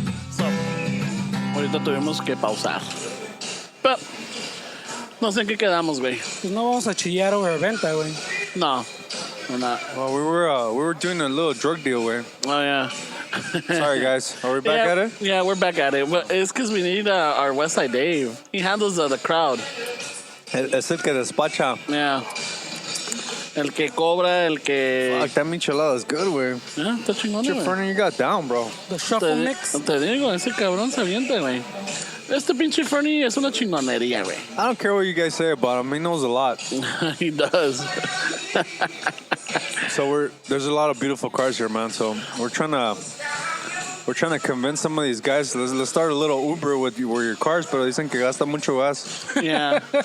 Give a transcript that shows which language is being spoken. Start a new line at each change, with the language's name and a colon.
Spanish: So, ahorita tuvimos que pausar. Pero, no sé en qué quedamos, güey. Pues no vamos a chillar over venta, güey.
English: No, we're not. Well, we were doing a little drug deal, way. Oh, yeah. Sorry, guys. Are we back at it? Yeah, we're back at it. Well, it's because we need our West Side Dave. He handles the crowd.
Spanish: Es el que despacha. Yeah. El que cobra, el que...
English: Fuck, that michelada is good, way.
Spanish: Yeah, está chingón,
English: What your
Spanish: güey.
English: Fernie you got down, bro? The shuffle mix.
Spanish: Te digo, ese cabrón se avienta, güey. Este pinche Fernie es una chingonería, güey.
English: I don't care what you guys say about him. He knows a lot. He does. So there's a lot of beautiful cars here, man. So we're trying to convince some of these guys. Let's start a little Uber with your cars,
Spanish: pero dicen que gasta mucho gas.
English: Yeah.